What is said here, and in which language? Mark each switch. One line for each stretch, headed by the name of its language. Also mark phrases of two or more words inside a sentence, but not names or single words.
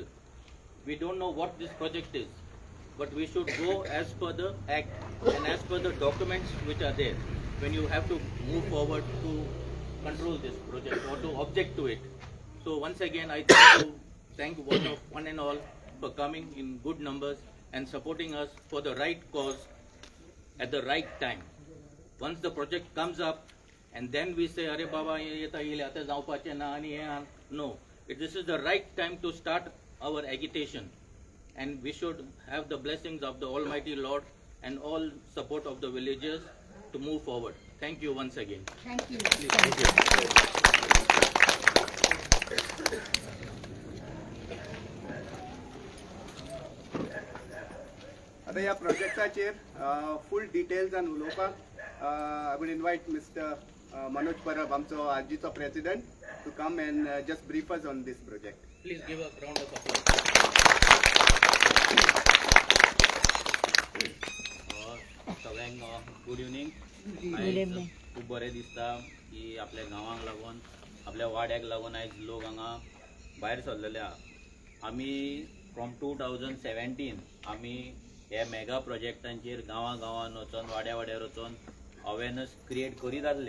English: We don't know what this project is, but we should go as per the act and as per the documents which are there when you have to move forward to control this project or to object to it. So once again, I thank one and all for coming in good numbers and supporting us for the right cause at the right time. Once the project comes up and then we say,
Konkani: "Are Baba, yeta ile ata जावपाचे ना आणि हे."
English: No, this is the right time to start our agitation, and we should have the blessings of the Almighty Lord and all support of the villagers to move forward. Thank you once again. Thank you. Thank you.
Konkani: आता या प्रोजेक्टाचेर
English: full details
Konkani: आनी उलोवपाक
English: I would invite Mr. Manoj Parab,
Konkani: आमचो आरजीचो प्रेसिडेंट,
English: to come and just brief us on this project. Please give a round of applause.
Konkani: सगळ्यांक
English: good evening.
Konkani: खूब बरें दिसता की आपल्या गांवांक लागून, आपल्या वाड्याक लागून आयज लोक हांगा भायर सरलेले आहा. आमी फ्रॉम 2017 आमी हे मेगा प्रोजेक्टांचेर गांवांत वचून वाड्या वाड्यार वचून
English: awareness create
Konkani: करीत आसले.